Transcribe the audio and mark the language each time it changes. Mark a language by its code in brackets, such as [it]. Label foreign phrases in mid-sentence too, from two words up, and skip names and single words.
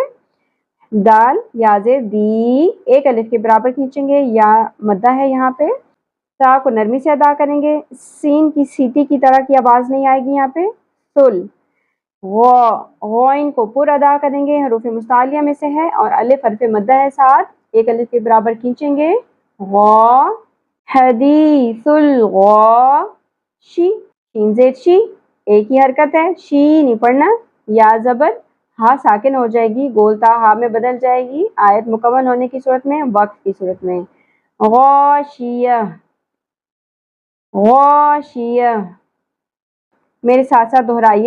[ur] دال یا زیر دی، ایک الف کے برابر کھینچیں گے، یا مدہ ہے یہاں پہ۔ تا کو نرمی سے ادا کریں گے، سین کی سیٹی کی طرح کی آواز نہیں آئے گی یہاں پہ۔ سل، غوئن کو پر ادا کریں گے، حروف مستعلیہ میں سے ہے، اور الف حرف مدہ ہے ساتھ، ایک الف کے برابر کھینچیں گے، غا۔ [ar] حدیث الغا [ur] شی، شین زیر شی، ایک ہی حرکت ہے، شی نہیں پڑھنا، یا زبر ہا ساکن ہو جائے گی، گولتا ہا میں بدل جائے گی آیت مکمل ہونے کی صورت میں، وقت کی صورت میں۔ غاشیہ، غاشیہ، میرے ساتھ ساتھ دہرائیے۔